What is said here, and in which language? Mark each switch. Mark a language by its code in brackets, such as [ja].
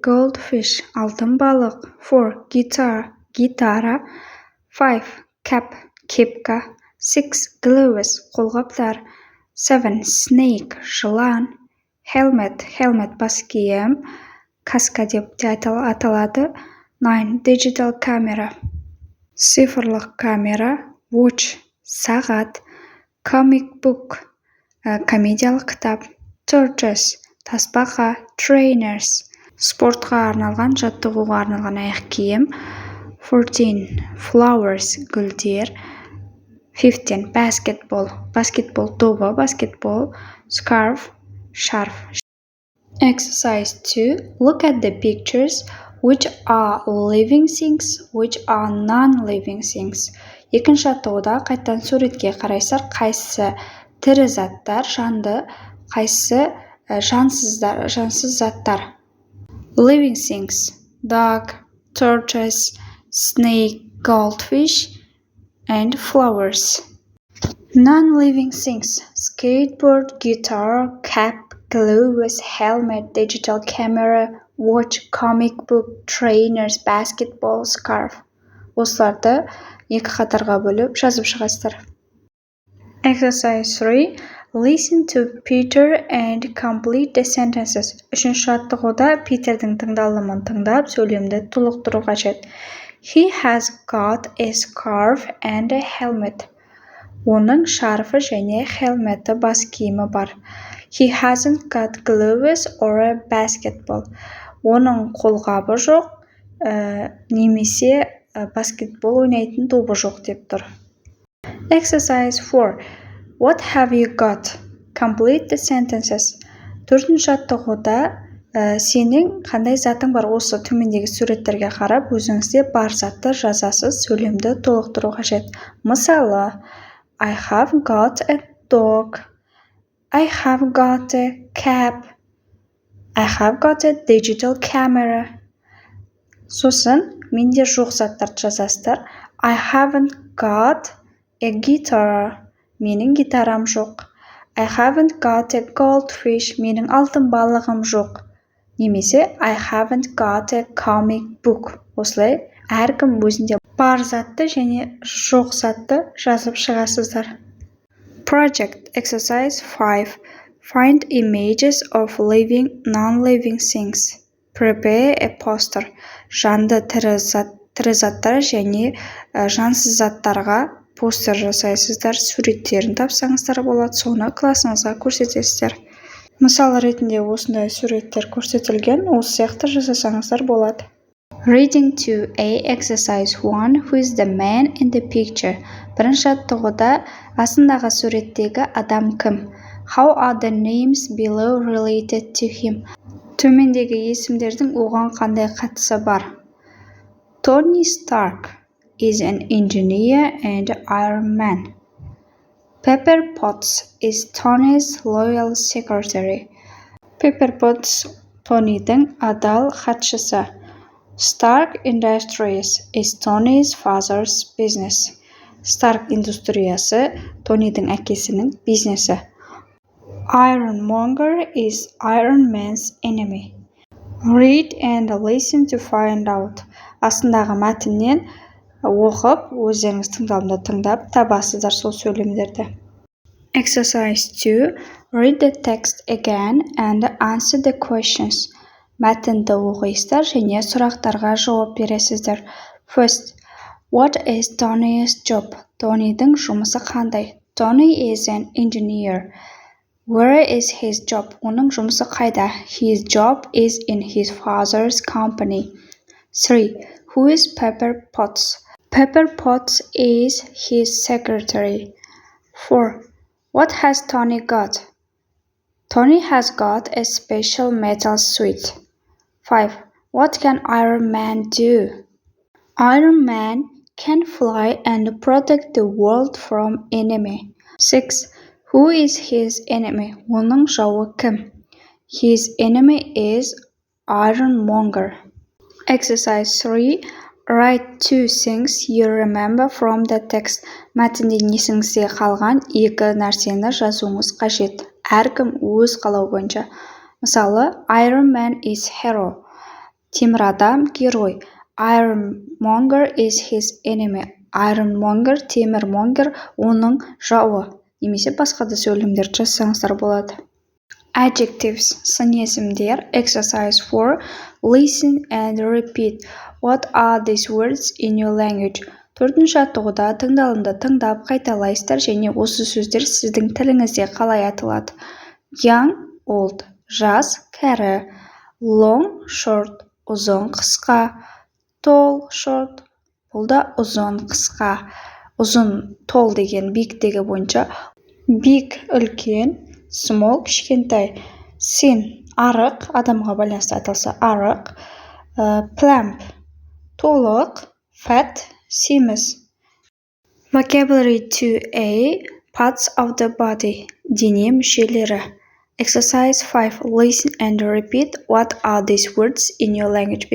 [kk] Goldfish, алтын балық, 4. Гитара, 5. Cap, кепка, 6. Gloves, қолғаптар, 7. Snake, жылан, helmet, бас киім, каска деп те аталады. 9. [en] Digital camera, [kk] цифрлық камера, watch, сағат, [en] comic book, [kk] комедиялық кітап, tortoise, тасбақа, trainers, спортқа арналған, жаттығуға арналған аяқ киім, 14. Flowers, гүлдер, 15. Basketball добы, баскетбол, scarf, шарф. [en] Exercise 2. Look at the pictures. Which are living things, which are non-living things. [kk] Екінші жаттығуда қайтадан суретке қарайсыздар, қайсысы тірі заттар, жанды, қайсысы жансыз заттар. [en] Living things: dog, tortoise, snake, goldfish, and flowers. Non-living things: skateboard, guitar, cap, gloves, helmet, digital camera, watch, comic book, trainers, basketball, scarf. [kk] Осыларды екі қатарға бөліп жазып шығасыздар. [en] Exercise 3. Listen to Peter and complete the sentences. [kk] Үшінші жаттығуда Питердің тыңдалымын тыңдап, сөйлемді толықтыру қажет. [en] He has got a scarf and a helmet. [kk] Оның шарфы және хелметі, бас киімі бар. [en] He hasn't got gloves or a basketball. [kk] Оның қолғабы жоқ, немесе баскетбол ойнайтын добы жоқ деп тұр. [en] Exercise 4. What have you got? Complete the sentences. [kk] Төртінші жаттығуда сенің қандай затың бар? Осы төмендегі суреттерге қарап, өзіңізде бар затты жазасыз, сөйлемді толықтыру қажет. [en] Мысалы, I have got a dog. I have got a cap. I have got a digital camera. [kk] Сосын, менде жоқ заттарды жазасыздар. [en] I haven't got a guitar. [kk] Менің гитарам жоқ. [en] I haven't got a goldfish. [kk] Менің алтын балығым жоқ. [en] Немесе I haven't got a comic book. [kk] Осылай, әркім өзінде бар затты және жоқ затты жазып шығасыздар. [en] Project Exercise 5. Find images of living, non-living things. Prepare a poster. [kk] Жанды тірі заттар және жансыз заттарға постер жасайсыздар, суреттерін тапсаңыздар болады, соны классыңызға көрсетесіздер. Мысал ретінде осындай суреттер көрсетілген, осы сияқты жасасаңыздар болады. [en] Reading 2A Exercise 1. Who is the man in the picture? [kk] Бірінші жаттығуда астындағы суреттегі адам кім? [en] How are the names below related to him? [kk] Төмендегі есімдердің оған қандай қатысы бар? [en] Tony Stark is an engineer and Iron Man. Pepper Potts is Tony's loyal secretary. [kk] Pepper Potts Тонидің адал хатшысы. [en] Stark Industries is Tony's father's business. [kk] Stark индустриясы Тонидің әкесінің бизнесі. [en] Ironmonger is Iron Man's enemy. Read and listen to find out. [kk] Астындағы мәтіннен оқып, өздеріңіз тыңдалымды тыңдап, табасыздар сол сөйлемдерді. [en] Exercise 2. Read the text again and answer the questions. [kk] Мәтінді оқисыздар және сұрақтарға жауап бересіздер. [en] First, what is Tony's job? [kk] Тонидің жұмысы қандай? [en] Tony is an engineer. Where is his job? [kk] Оның жұмысы қайда? [en] His job is in his father's company. 3. Who is Pepper Potts? Pepper Potts is his secretary. 4. What has Tony got? Tony has got a special metal suit. 5. What can Iron Man do? Iron Man can fly and protect the world from enemy. 6. Who is his enemy? [kk] Оның жауы кім? [en] His enemy is Ironmonger. Exercise 3. Write 2 things you remember from the text. [kk] Мәтінден есіңізде қалған 2 нәрсені жазуыңыз қажет. Әркім өз қалауы бойынша. [en] Мысалы, Iron Man is hero. [kk] Темір адам герой. [en] Ironmonger is his enemy. [kk] Ironmonger, темірмонгер, оның жауы. Немесе басқа да сөйлемдерді жазсаңыздар болады. Adjectives, сын есімдер. [en] Exercise 4. Listen and repeat. What are these words in your language? [kk] 4-ші жаттығуда тыңдалымды тыңдап қайталайсыздар және осы сөздер сіздің тіліңізде қалай аталады. [en] Young, old, [kk] жас, кәрі. [en] Long, short, [kk] ұзын, қысқа. [en] Tall, short, [kk] бұл да ұзын, қысқа. Ұзын, tall деген биіктігі бойынша. Big, үлкен. Small, кішкентай. Thin, арық, адамға байланысты аталса арық. Plump, толық. [en] Fat, семіз. Vocabulary 2A. Parts of the body. [kk] Дене мүшелері. [en] Exercise 5. Listen and repeat. What are these words in your language?